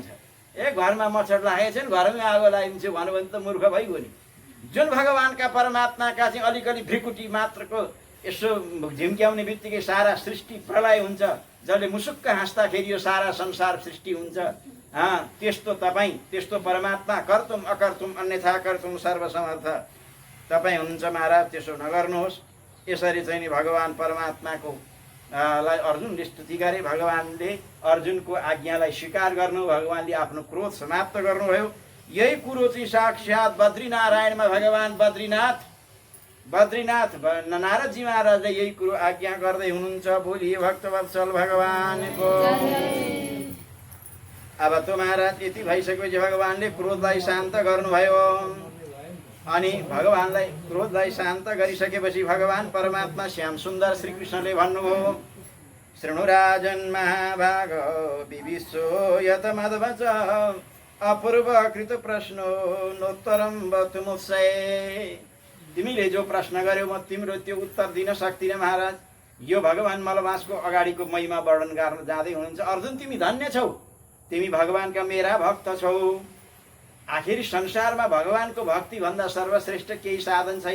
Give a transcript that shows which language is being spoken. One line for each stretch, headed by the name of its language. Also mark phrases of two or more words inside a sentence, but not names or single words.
Nepali: घरमा मच्छर लागेको छ नि, घरमै आगो लगाइदिन्छु भन्यो भने त मूर्ख भइगयो नि। जुन भगवानका परमात्माका चाहिँ अलिकति भ्रिकुटी मात्रको यसो झिम्क्याउने बित्तिकै सारा सृष्टि प्रलय हुन्छ, जसले मुसुक्क हाँस्दाखेरि यो सारा संसार सृष्टि हुन्छ। त्यस्तो तपाईँ, त्यस्तो परमात्मा,
Sanskrit: कर्तुम अकर्तुम अन्यथा कर्तुम सर्वसमर्थ
Nepali: तपाईँ हुनुहुन्छ महाराज। त्यसो नगर्नुहोस्। यसरी चाहिँ नि भगवान परमात्माको लाई अर्जुनले स्तुति गरे। भगवानले अर्जुनको आज्ञालाई स्वीकार गर्नु, भगवानले आफ्नो क्रोध समाप्त गर्नुभयो। यही कुरो चाहिँ साक्षात् बद्रीनारायणमा भगवान बद्रीनाथ नारदजी महाराजले यही कुरो आज्ञा गर्दै हुनुहुन्छ। बोलिए भक्तवत्सल भगवानको। अब त महाराज यति भइसकेपछि भगवानले क्रोधलाई शान्त गर्नुभयो। अनि भगवानलाई क्रोधलाई शान्त गरिसकेपछि भगवान परमात्मा श्याम सुन्दर श्रीकृष्णले भन्नुभयो,
Sanskrit: शृणु राजन् महाभाग विविशो यत मद्वच अपूर्वकृत प्रश्नो नोत्तरम वक्तुमुत्सये।
Nepali: तिमीले जो प्रश्न गर्यौ म तिम्रो त्यो उत्तर दिन सक्दिनँ महाराज। यो भगवान मलमासको अगाडिको महिमा वर्णन गर्न जाँदै हुनुहुन्छ। अर्जुन तिमी धन्य छौ, तिमी भगवानका मेरा भक्त छौ। आखिर संसारमा भगवानको भक्ति भन्दा सर्वश्रेष्ठ केही साधन छैन।